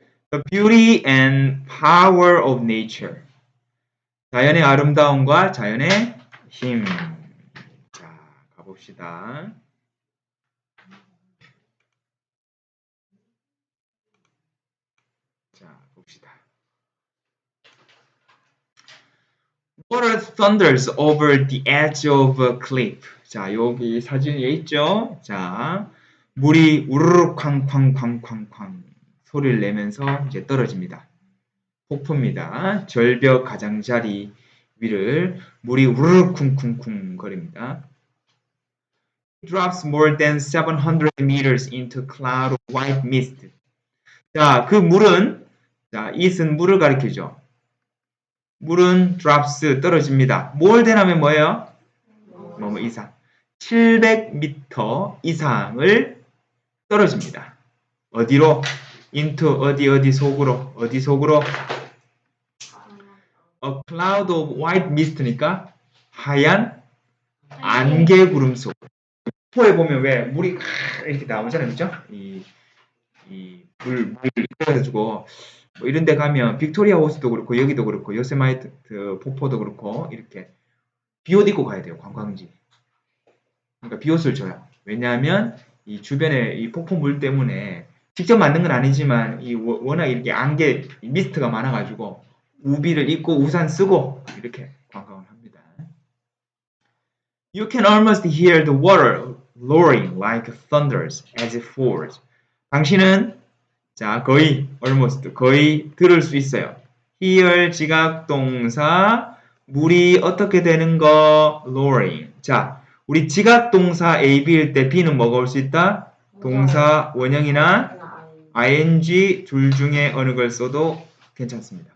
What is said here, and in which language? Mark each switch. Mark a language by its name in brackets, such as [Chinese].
[English] The beauty and power of nature. [Korean] 자연의 아름다움과 자연의 힘. 자, 가봅시다. 자, 봅시다. [English] Water thunders over the edge of a cliff. [Korean] 자, 여기 사진에 있죠? 자, 물이 우르르 쾅쾅쾅쾅쾅 소리를 내면서 이제 떨어집니다. 폭포입니다. 절벽 가장자리 위를 물이 우르르 쿵쿵쿵 거립니다. [English] It drops more than 700 meters into a cloud of white mist. [Korean] 자, 그 물은 자, it은 물을 가리키죠. 물은 drops 떨어집니다. [English] more than [Korean] 하면 뭐예요? 뭐 이상. 700m 이상을 떨어집니다. 어디로? into 어디 속으로 어디 속으로? [English] A cloud of white mist [Korean] 니까 하얀 안개 구름 속. 포에 보면 왜 물이 이렇게 나오잖아요, 그죠? 물 이래가지고 뭐 이런 데 가면 빅토리아 호수도 그렇고 여기도 그렇고 요세마이트 폭포도 그렇고 이렇게 비옷 입고 가야 돼요, 관광지. 그러니까 비옷을 줘요. 왜냐하면 이 주변에 이 폭포물 때문에 직접 만든 건 아니지만 이 워낙 이렇게 안개 미스트가 많아가지고 우비를 입고 우산 쓰고 이렇게 관광을 합니다. [English] You can almost hear the water roaring like thunders as it falls. [Korean] 당신은 자 거의 almost 거의 들을 수 있어요. hear 지각 동사 물이 어떻게 되는 거 roaring. 자 우리 지각 동사 A, B일 때 B는 뭐가 올 수 있다? 동사 원형이나 ing 둘 중에 어느 걸 써도 괜찮습니다.